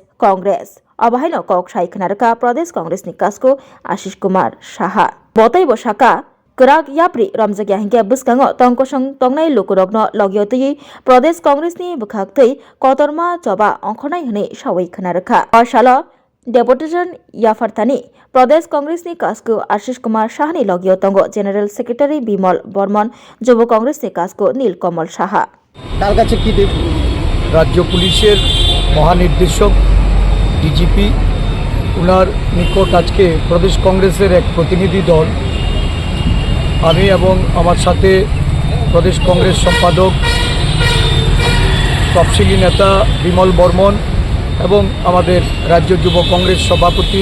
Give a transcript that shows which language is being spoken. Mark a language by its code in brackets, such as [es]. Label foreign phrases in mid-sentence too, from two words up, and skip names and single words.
[trp] कांग्रेस अबाहायनो कक साय खोनारका प्रदेश कांग्रेसनि कासखौ आशिष कुमार साहा बतै बसाका कराक याप्रि रमजागिया हिंके बुस्कांगो तंकसं तंनाय लोकुरगनो लगियतयै प्रदेश कांग्रेसनि बुखागतै कतरमा जबा अंखनाय हनै सावै खोनारका अशाल डेपुटेशन याफारतानि प्रदेश कांग्रेसनि कासखौ आशिष कुमार साहानि लगियो तंगो [en] general secretary [trp] बिमल बर्मन যুব कांग्रेसनि कासखौ नीलकमल साहा [bn] তার কাছে কি দেব রাজ্য পুলিশের মহানির্দেশক ডিজিপি উনার নিকট আজকে প্রদেশ কংগ্রেসের এক প্রতিনিধি দল আমি এবং আমার সাথে প্রদেশ কংগ্রেস সম্পাদক তফসিলি নেতা বিমল বর্মন এবং আমাদের রাজ্য যুব কংগ্রেস সভাপতি